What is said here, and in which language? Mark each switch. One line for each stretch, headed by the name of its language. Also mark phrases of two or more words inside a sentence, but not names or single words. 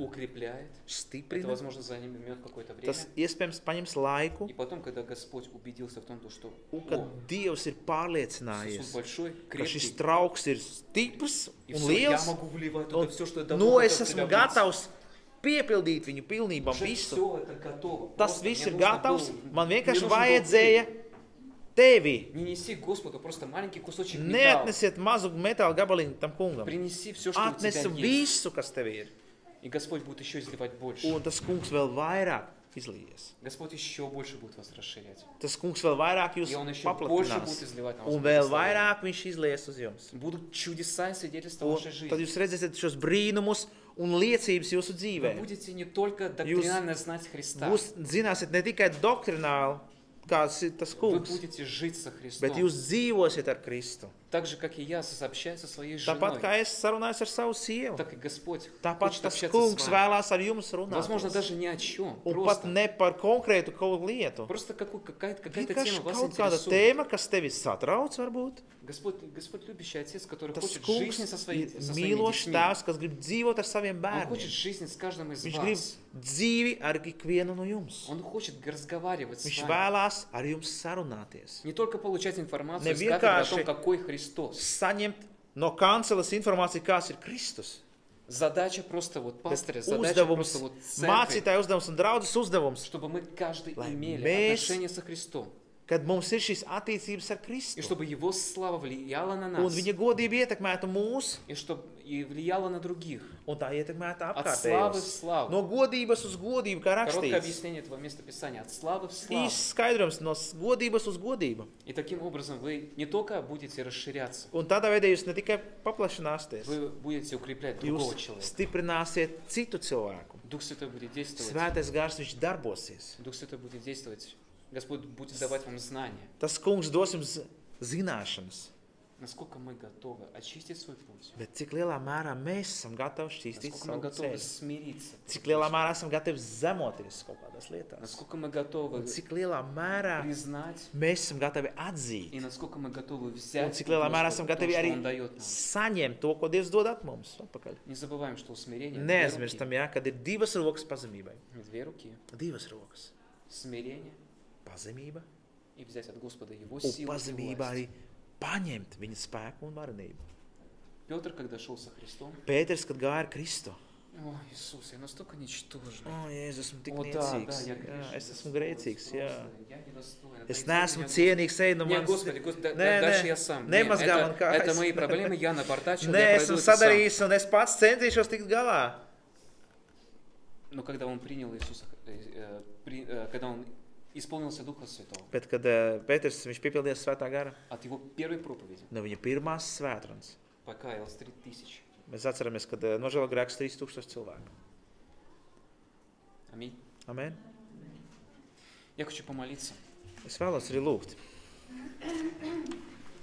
Russian: укрепляет. Это,
Latvian: stiprina.
Russian: возможно, займет какое-то время.
Latvian: Tas iespējams paņems laiku,
Russian: И потом, когда Господь убедился в том, что
Latvian: un kad Dievs ir
Russian: сосуд
Latvian: pārliecinājies,
Russian: большой,
Latvian: ka šis
Russian: крепкий,
Latvian: trauks ir stiprs
Russian: и
Latvian: un
Russian: все, я
Latvian: liels,
Russian: могу вливать
Latvian: un
Russian: туда все, что я
Latvian: nu
Russian: давно
Latvian: es
Russian: хотел в тебя
Latvian: esmu
Russian: влить.
Latvian: gatavs piepildīt viņu pilnībā
Russian: Уже
Latvian: visu.
Russian: все это готово.
Latvian: Tas
Russian: Просто
Latvian: viss
Russian: мне
Latvian: ir
Russian: нужно
Latvian: gatavs,
Russian: было-
Latvian: man
Russian: мне
Latvian: vienkārši
Russian: нужен был
Latvian: vajadzēja
Russian: хлеб.
Latvian: tevi.
Russian: Не неси Господу просто маленький кусочек металла.
Latvian: Neatnesiet mazu metāla gabaliņu tam kungam.
Russian: Принеси все, что у тебя
Latvian: Atnesu
Russian: есть.
Latvian: visu, kas tev ir.
Russian: И Господь будет еще изливать больше.
Latvian: Un tas kungs vēl vairāk izlījies.
Russian: Господь еще больше будет вас расширять.
Latvian: Tas kungs vēl vairāk jūs
Russian: И Он еще больше будет
Latvian: paplatinās.
Russian: изливать на вас
Latvian: Un vēl
Russian: благословение.
Latvian: vairāk viņš izlies uz jums.
Russian: Будут чудеса и свидетельства в
Latvian: Un
Russian: вашей
Latvian: tad
Russian: жизни.
Latvian: jūs redzēsiet šos brīnumus un liecības jūsu
Russian: Вы
Latvian: dzīvē.
Russian: будете не только доктринально знать Христа,
Latvian: Jūs zināsiet ne tikai doktrināli, kāds ir tas
Russian: вы
Latvian: kungs,
Russian: будете жить со
Latvian: bet
Russian: Христом.
Latvian: jūs dzīvosiet ar Kristu.
Russian: Так же, как и я сообщаюсь со своей
Latvian: Tāpat
Russian: женой,
Latvian: kā es sarunājos ar savu sievu,
Russian: так и Господь
Latvian: tāpat
Russian: хочет
Latvian: tas
Russian: общаться
Latvian: kungs
Russian: с вами.
Latvian: vēlās ar jums
Russian: Возможно,
Latvian: runāt.
Russian: даже ни о чем.
Latvian: Un pat
Russian: Просто,
Latvian: ne par konkrētu kaut lietu.
Russian: просто какая-то
Latvian: Vienkārši
Russian: тема вас
Latvian: kaut kāda
Russian: интересует.
Latvian: tēma, kas tevi satrauc, varbūt.
Russian: Господь любящий Отец, который
Latvian: Tas
Russian: хочет
Latvian: kungs
Russian: жизни со
Latvian: ir
Russian: своими
Latvian: mīlošs
Russian: детьми.
Latvian: tēvs, kas grib dzīvot ar saviem
Russian: Он
Latvian: bērniem.
Russian: хочет жизни с каждым из
Latvian: Viņš grib
Russian: вас.
Latvian: dzīvi ar ikvienu no jums.
Russian: Он хочет разговаривать с
Latvian: Viņš
Russian: вами.
Latvian: vēlās ar jums sarunāties.
Russian: Не только получать информацию из Не кафедры о том,
Latvian: vienkārši
Russian: какой Христос.
Latvian: Saņemt no kanceles informāciju, kāds ir Kristus.
Russian: Задача просто вот
Latvian: Bet
Russian: пастыря, задача
Latvian: uzdevums,
Russian: просто вот церкви,
Latvian: mācītāja uzdevums un draudzes uzdevums,
Russian: чтобы мы каждый
Latvian: Lai
Russian: имели
Latvian: mēs-
Russian: отношение со Христом.
Latvian: kad mums ir šīs attiecības ar
Russian: И
Latvian: Kristu.
Russian: чтобы Его слава влияла на
Latvian: Un
Russian: нас.
Latvian: viņa godība ietekmētu mūs,
Russian: И чтобы и влияла на других.
Latvian: un tā ietekmētu
Russian: От славы в
Latvian: apkārtējos.
Russian: славу.
Latvian: No godības uz godību, kā
Russian: Короткое
Latvian: rakstīts.
Russian: объяснение этого местописания. От славы в славу.
Latvian: Īsts skaidrojums no godības uz godību.
Russian: И таким образом вы не только будете расширяться,
Latvian: Un tādā veidā jūs ne tikai paplašināsieties,
Russian: вы будете укреплять другого
Latvian: jūs
Russian: человека.
Latvian: stiprināsiet citu cilvēku.
Russian: Дух Святой будет действовать.
Latvian: Svētais gars, viņš darbosies.
Russian: Дух Святой будет действовать. Господь будет давать вам знания.
Latvian: Tas kungs dos jums zināšanas.
Russian: Насколько мы готовы очистить свой путь.
Latvian: Bet cik lielā mērā mēs esam gatavi šķīstīt
Russian: Насколько мы
Latvian: savu
Russian: готовы
Latvian: ceļu?
Russian: смириться.
Latvian: Cik lielā mērā esam gatavi zemoties kaut kādās lietās?
Russian: Насколько мы готовы
Latvian: Un cik lielā mērā
Russian: признать.
Latvian: mēs esam gatavi atzīt?
Russian: И насколько мы готовы
Latvian: Un
Russian: взять
Latvian: cik lielā mērā
Russian: Господа
Latvian: esam
Russian: то,
Latvian: gatavi
Russian: что
Latvian: arī
Russian: Он дает нам.
Latvian: saņemt to, ko Dievs dod mums atpakaļ?
Russian: Не забываем, что смирение две руки.
Latvian: Neaizmirstam, ja, kad ir divas rokas pazemībai.
Russian: Две руки.
Latvian: Divas rokas.
Russian: Смирение
Latvian: Pazemība
Russian: и взять от Господа Его
Latvian: un
Russian: силу и
Latvian: pazemība
Russian: власть.
Latvian: arī paņemt viņa spēku un varenību.
Russian: Петр, когда шел со Христом,
Latvian: Pēters, kad gāja ar Kristu.
Russian: о, Иисус, я настолько ничтожный.
Latvian: O, Jēzus, esmu tik
Russian: O, да,
Latvian: niecīgs.
Russian: да, я
Latvian: Jā,
Russian: грешный,
Latvian: es esmu
Russian: Господи,
Latvian: grēcīgs, jā.
Russian: просто я недостоин.
Latvian: Es
Russian: Отойди от
Latvian: neesmu
Russian: меня,
Latvian: cienīgs, ej no
Russian: Господи. Не,
Latvian: manis.
Russian: Господи, Господи,
Latvian: Nē,
Russian: дальше
Latvian: nē,
Russian: я сам.
Latvian: nemazgā man kājas.
Russian: Это мои проблемы, я напортачил,
Latvian: Nē,
Russian: я
Latvian: esmu
Russian: пройду это сам.
Latvian: sadarījis un es pats centīšos tikt galā.
Russian: Но когда он принял Иисуса, когда он исполнился Духа Святого,
Latvian: Bet, kad Pēters, viņš piepildījās svētā gara,
Russian: от его первой проповеди
Latvian: no viņa pirmās svētrunas,
Russian: покаялось 3000.
Latvian: mēs atceramies, kad nožēlo grēks 3000 cilvēku.
Russian: Аминь.
Latvian: Amen.
Russian: Я хочу помолиться.
Latvian: Es vēlos arī lūgt.